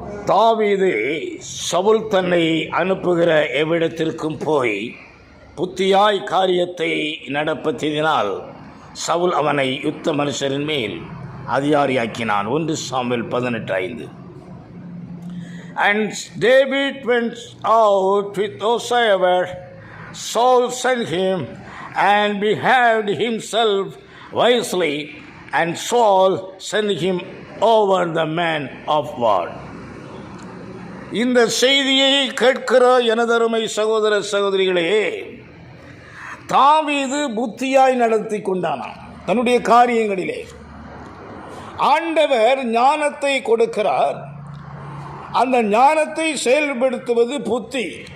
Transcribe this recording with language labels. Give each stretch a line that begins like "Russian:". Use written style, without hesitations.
Tamil: தாவீது சவுல் தன்னை அனுப்புகிற எவ்விடத்திற்கும் போய் புத்தியாய் காரியத்தை நடப்பதினால் சவுல் அவனை யுத்த மனுஷரின் மேல் அதிகாரியாக்கினான். 1 Samuel 18:5.
English: And David went out with whosoever Saul sent him, and behaved himself wisely, and Saul sent him over the man of war.
Tamil: இந்த செய்தியை கேட்கிற எனதருமை சகோதர சகோதரிகளே, தாவீது புத்தியாய் நடத்தி கொண்டானான் தன்னுடைய காரியங்களிலே. ஆண்டவர் ஞானத்தை கொடுக்கிறார், அந்த ஞானத்தை செயல்படுத்துவது புத்தி.